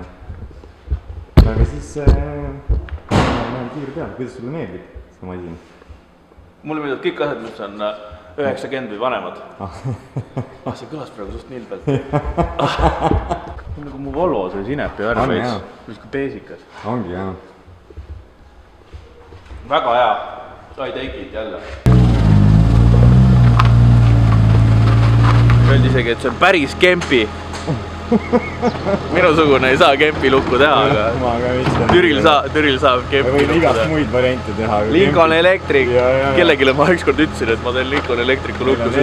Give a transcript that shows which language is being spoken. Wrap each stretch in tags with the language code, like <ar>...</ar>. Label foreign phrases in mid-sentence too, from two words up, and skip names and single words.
<et>Aga siis ma olen kiire peal, kuidas sulle meeldib see masin? Mulle meeldib kõik asjad, mis on 90 või vanemad. See kõlas praegu suht nilbelt. Nagu mu Volvo, see sinepi värv veits, mis kui peesikas. Ongi, jah. Väga hea,</et> <en>I take it jälle.</en> <et>Öeldi isegi, et see on päris kempi. Minusugune ei saa kempi lukku teha, aga Türil saab kempi lukku teha. Võin igast muid variante teha. Lincoln Electric, kellegile ma ükskord ütlesin, et ma teen Lincoln Electricu lukku.</et>